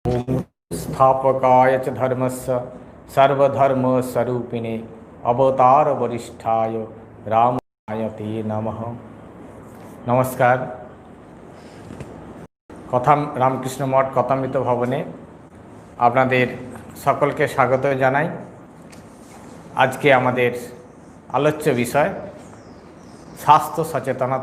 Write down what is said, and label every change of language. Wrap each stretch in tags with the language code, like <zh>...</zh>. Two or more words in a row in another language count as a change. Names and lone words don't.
<sa>ओम स्थापकाय च धर्मस्य सर्वधर्मस्वरूपिणे अवतार वरिष्ठाय रामाय ते नमः।</sa> <hi>नमस्कार।</hi> <bn>কথাম রামকৃষ্ণ মঠ কথামৃত ভবনে আপনাদের সকলকে স্বাগত জানাই। আজকে আমাদের আলোচ্য বিষয় স্বাস্থ্য সচেতনতা।</bn>